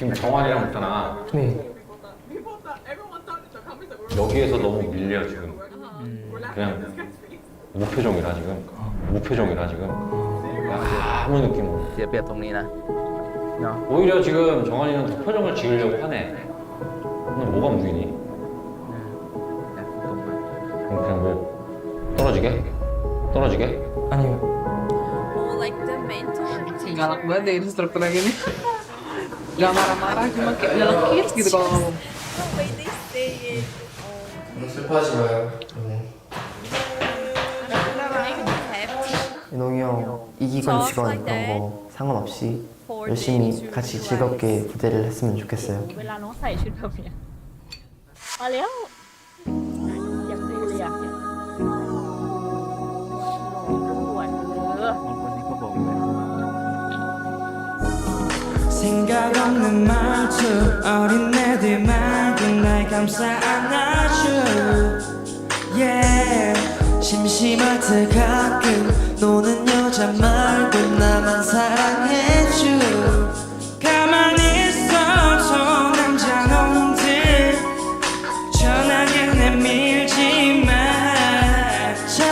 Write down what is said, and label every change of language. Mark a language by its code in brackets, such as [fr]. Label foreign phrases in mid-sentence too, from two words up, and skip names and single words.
[ko] 지금 정환이랑 있잖아. 네. 여기에서 너무 밀려 지금. 그냥 무표정이라 지금. 무표정이라 지금. 아무 느낌 없어. [th] เสียเปรียบตรงนี้นะเนาะ [ko] 오히려 지금 정환이는 더 표정을 지으려고 하네. 너 뭐가 무기니? [th] แต่ตรงมา [ko] 그럼 그냥 뭐 떨어지게? 떨어지게? 아니요. [en] More like the mentor. [id] Galak banget deh instruktur yang ini. Gak marah-marah cuma kayak nyelekit gitu kalau ngomong. [en] The way they say it. [ko] 슬퍼하지 마요. 네. [en] Make me happy. [ko] 인홍이 형 이기건 지건 그런 거 상관없이 열심히 같이 즐겁게 무대를 했으면 좋겠어요. [th] เวลาน้องใส่ชุดแบบเนี้ยมาแล้วอยากดูเลยอ่ะปวด คนนี้ก็บอกเลย [ko] 생각 없는 말투 어린 애들만큼 날 감싸 안아줘 yeah. 심심할 때 가끔 노는 여자 말고 나만 사랑해줘 가만히 있어줘 남자 놈들 전화기 내밀지 마